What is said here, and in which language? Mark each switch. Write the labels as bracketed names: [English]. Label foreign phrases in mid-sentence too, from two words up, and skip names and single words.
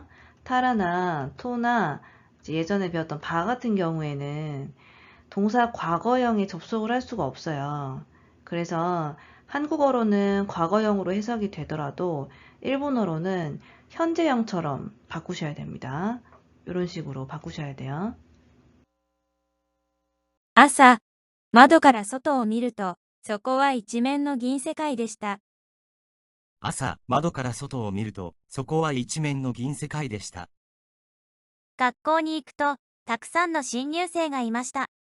[Korean] 타라나 토나 예전에 배웠던 바 같은 경우에는 동사 과거형에 접속을 할 수가 없어요. 그래서 한국어로는 과거형으로 해석이 되더라도 일본어로는 현재형처럼 바꾸셔야 됩니다. 이런 식으로 바꾸셔야 돼요. [Japanese] 朝、窓から外を見ると、そこは一面の銀世界でした。朝、窓から外を見ると、そこは一面の銀世界でした。学校に行くと、たくさんの新入生がいました。